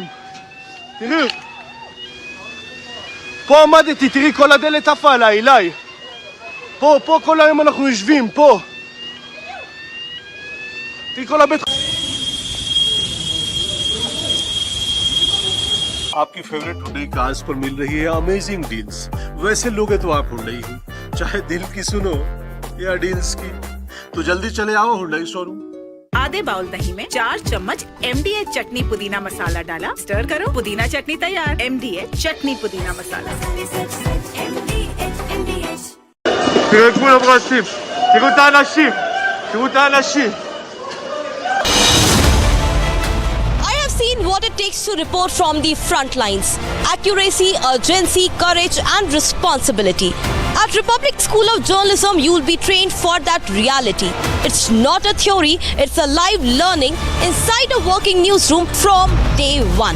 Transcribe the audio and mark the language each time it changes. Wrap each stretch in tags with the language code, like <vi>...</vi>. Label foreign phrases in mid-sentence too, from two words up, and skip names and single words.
<he>תראו. פה עמדתי, תראי כל הדלת עפה עליי, אליי. פה כל היום אנחנו יושבים, פה. תראי כל הבית חולים.</he> <hi>आपकी</hi> <en>favorite today cars</en> <hi>पर मिल रही है</hi> <en>amazing deals.</en> <hi>वैसे लोगे तो आप हुंडई ही, चाहे दिल की सुनो या डील्स की, तो जल्दी चले आओ हुंडई शोरूम। आधे बाउल दही में 4 चम्मच MDH चटनी पुदीना मसाला डाला, स्टर करो, पुदीना चटनी तैयार। MDH चटनी पुदीना मसाला।</hi> <he>תראו את כולם רצים, תראו את האנשים, תראו את האנשים.</he> <en>Seen what it takes to report from the front lines. Accuracy, urgency, courage and responsibility. At Republic School of Journalism, you will be trained for that reality. It's not a theory, it's a live learning inside a working newsroom from day one.</en>